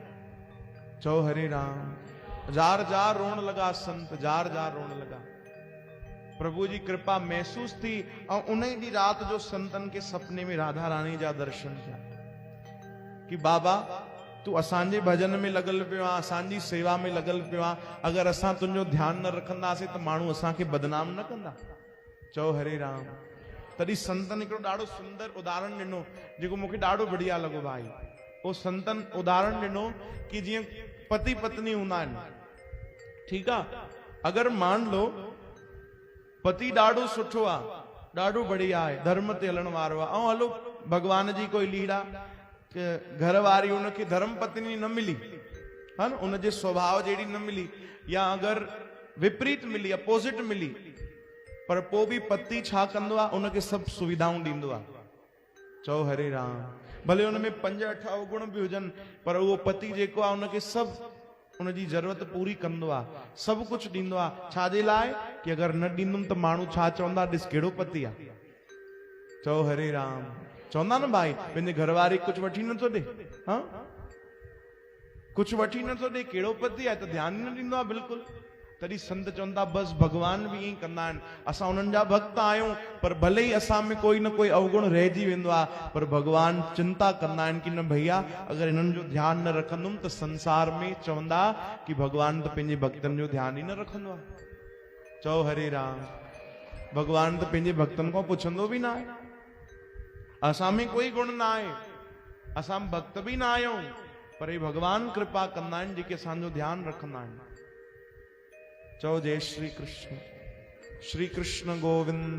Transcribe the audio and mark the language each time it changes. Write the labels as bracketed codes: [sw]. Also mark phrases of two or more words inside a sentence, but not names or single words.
[sd] चओ हरे राम। जार जार रोअण लॻा संत, जार जार रोअण लॻा। प्रभु जी कृपा महसूस थी, ऐं उन ई ॾींहुं राति जो संतनि खे सपने में राधा रानी जा दर्शन थिया कि बाबा तू असांजे भजन में लॻल पियो आहे, असांजी सेवा में लॻल पियो आहे, अगरि असां तुंहिंजो ध्यानु न रखंदासीं त माण्हू असांखे बदनाम न कंदा। चओ हरे राम। तॾहिं संतनि हिकिड़ो ॾाढो सुंदर उदाहरण ॾिनो जेको मूंखे ॾाढो बढ़िया लॻो भाई। उहो संतनि उदाहरण ॾिनो कि जीअं पति पत्नी हूंदा आहिनि, ठीकु आहे, अगरि [hi] मान लो [sd] पति ॾाढो सुठो आहे, ॾाढो बढ़िया आहे, धर्म ते हलण वारो आहे, ऐं हलो भगवान जी कोई लीला, घर वारी उनखे धर्म पत्नी न मिली, है न, उनजे स्वभाव जहिड़ी न मिली, या अगरि विपरीत मिली, अपोजिट मिली, पर पोइ बि पति छा कंदो आहे, उनखे सभु सुविधाऊं ॾींदो आहे। चओ हरे राम। भले उनमें 5-8 अवगुण बि हुजनि, पर उहो पति जेको आहे उनखे सभु उनजी ज़रूरत पूरी कंदो आहे, सभु कुझु ॾींदो आहे। छाजे लाइ? कि अगरि न ॾींदुमि त माण्हू छा चवंदा, ॾिस कहिड़ो पति आहे। चओ हरे राम। चवंदा न भाई, पंहिंजे घरवारी कुझु वठी नथो ॾे, हाँ कुझु वठी नथो ॾे, कहिड़ो पति आहे, त ध्यानु न ॾींदो आहे बिल्कुलु। तॾहिं संत चवंदा बसि भगवान बि ईअं कंदा आहिनि, असां उन्हनि जा भक्त आहियूं, पर भले ई असां में कोई न कोई अवगुण रहिजी वेंदो आहे, पर भगवान चिंता कंदा आहिनि कि न भैया अगरि हिननि जो ध्यानु न रखंदुमि त संसार में चवंदा कि भगवान त पंहिंजे भक्तनि जो ध्यानु ई न रखंदो आहे। चओ हरे राम। भगवान त पंहिंजे भक्तनि खां पुछंदो बि न आहे। असां में कोई गुण न आहे, असां भक्त बि न आहियूं, पर हे भगवान कृपा कंदा आहिनि जेके असांजो ध्यानु रखंदा आहिनि। चओ जय श्री कृष्ण। श्री कृष्ण गोविंद।